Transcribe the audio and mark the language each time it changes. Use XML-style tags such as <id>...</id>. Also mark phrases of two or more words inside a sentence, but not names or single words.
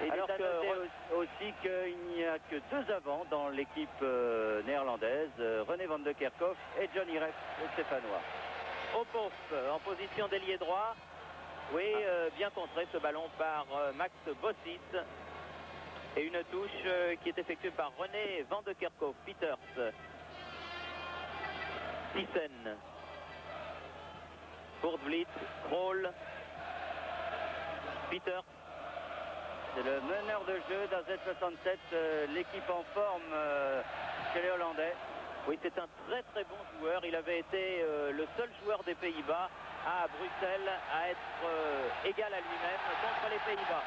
<fr>Et il est à noter aussi qu'il n'y a que 2 avants dans l'équipe néerlandaise, René van de Kerkhoff et Johnny Rep, le Stéphanois. Opoff en position d'ailier droit. Oui, bien contré ce ballon par Max Bossis. Et une touche qui est effectuée par René van de Kerkhoff. Pieters. Thyssen. Kurt Vliet. Krol. Pieters. C'est le meneur de jeu d'AZ67, l'équipe en forme chez les Hollandais. Oui, c'est un très très bon joueur. Il avait été le seul joueur des Pays-Bas à Bruxelles à être égal à lui-même contre les Pays-Bas.</fr>